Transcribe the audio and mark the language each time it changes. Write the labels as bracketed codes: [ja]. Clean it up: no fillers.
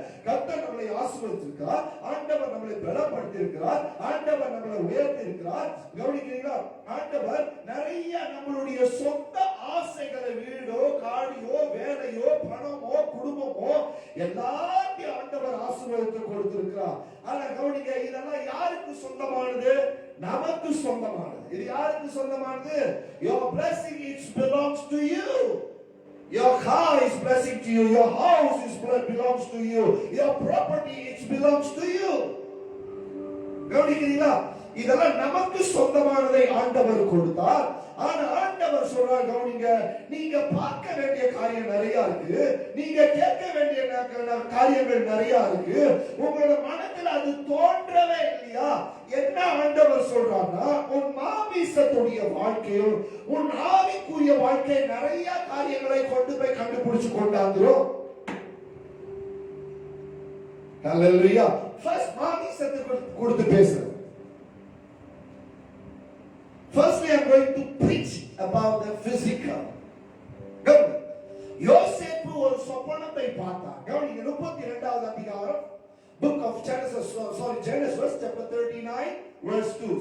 [ta] கர்த்தர் நம்மளை ஆசீர்வதித்திருக்கிறார், ஆண்டவர் நம்மளை பலப்படுத்தி இருக்கிறார், ஆண்டவர் நம்மளை உயர்த்தி இருக்கிறார். கவனிக்கிறீங்களா? ஆண்டவர் நிறைய நம்மளுடைய சொந்த ஆசைகளை, வீடோ காடியோ வேலையோ பணமோ குடும்பமோ எல்லாத்தையும் ஆண்டவர் ஆசீர்வதித்து கொடுத்திருக்கிறார். ஆனா கவனிங்க, இதெல்லாம் யாருக்கு சொந்தமானது? நமக்கு சொந்தமானது. இது யாருக்கு சொந்தமானது? [en] Your blessing it belongs to you. Your car is blessing to you. Your house is belongs to you. Your property it belongs to you. [ta] கவனிக்கிறீங்களா? இதெல்லாம் நமக்கு சொந்தமானதை ஆண்டவர் கொடுத்தார். ஆனா ஆண்டவர் சொல்றார், கவனிங்க, நீங்க பார்க்க வேண்டிய காரியம் நிறைய இருக்கு, நீங்க கேட்க வேண்டிய காரியங்கள் நிறைய இருக்கு, உங்களோட மனத்தில் அது தோன்றவே இல்லையா? என்ன ஆண்டவர் சொல்றாருன்னா, உன் மாமிசத்துடைய வாழ்க்கையும் உன் ஆவிக்குரிய வாழ்க்கை நிறைய காரியங்களை கொண்டு போய் கண்டுபிடிச்சு கொண்டாந்துரும். ஹalleluya. ஃபர்ஸ்ட் மாமிசத்துக்கு கொடுத்து பேசுறேன். [en] Firstly, I'm going to preach about the physical. [ta] யோசேப்பு ஒரு சொப்பனத்தை பார்த்தார். கவனிங்க, 32வது அதிகாரம், [en] book of Genesis, Genesis chapter 39 verse 2.